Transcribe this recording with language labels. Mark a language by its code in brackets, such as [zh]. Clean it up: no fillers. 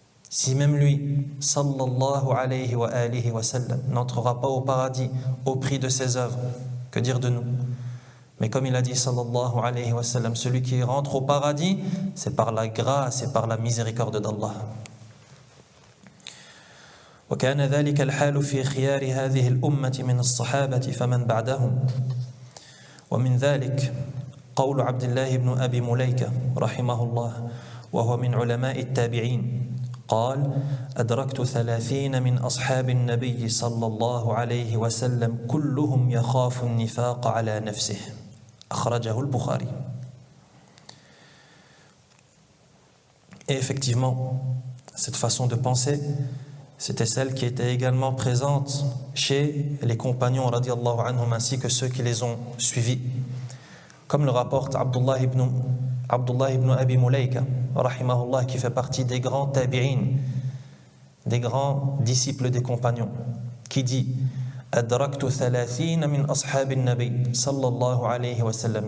[fr] Si même lui, sallallahu alayhi wa sallam, n'entrera pas au paradis au prix de ses œuvres, que dire de nous? Mais comme il a dit sallallahu alayhi wa sallam, celui qui rentre au paradis, c'est par la grâce et par la miséricorde d'Allah. [ar] وكان ذلك الحال في خيار هذه الأمة من الصحابة فمن بعدهم ومن ذلك قول عبد الله بن أبي مليكة رحمه الله وهو من علماء التابعين قال أدركت 30 من أصحاب النبي صلى الله عليه وسلم كلهم يخاف النفاق على نفسه أخرجه البخاري. [fr] Et effectivement, cette façon de penser, c'était celle qui était également présente chez les compagnons radiyallahu anhum ainsi que ceux qui les ont suivis. Comme le rapporte Abdullah ibn Abi Mulayka, rahimahullah, qui fait partie des grands tabi'in, des grands disciples des compagnons, qui dit [ar] Adraktu 30 min ashabin nabi [fr] sallallahu alayhi wa sallam.